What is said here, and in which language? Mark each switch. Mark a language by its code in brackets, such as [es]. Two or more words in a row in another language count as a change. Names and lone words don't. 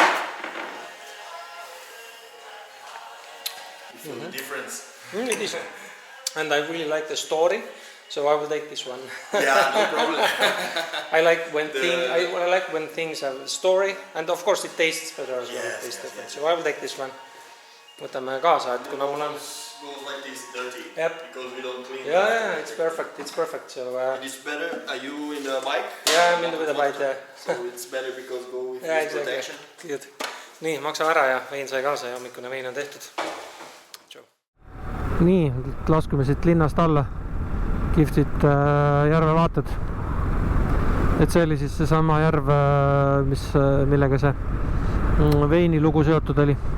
[en] You feel the difference? It is. And I really like the story, so I will take this one. Yeah, no problem. I like when things have a story, and of course it tastes better as well. Yes, It tastes yes, different. yes. So I will take this one. [et] Võtame kaasa, et kuna mul on... [en] Goes like this, dirty. Yep. Because we don't clean. Yeah, it's perfect. It's perfect. So And it's better. Are you in the bike? yeah, I'm in with the bite. So it's better because go with Yeah, this protection. exactly. Good. [et] Nii, maksame ära ja vein sai kaasa ja hommikune vein on tehtud. Nii, laskume siit linnast alla. Kihvtid järve vaated. Et see oli siis seesama järv, millega see veini lugu seotud oli.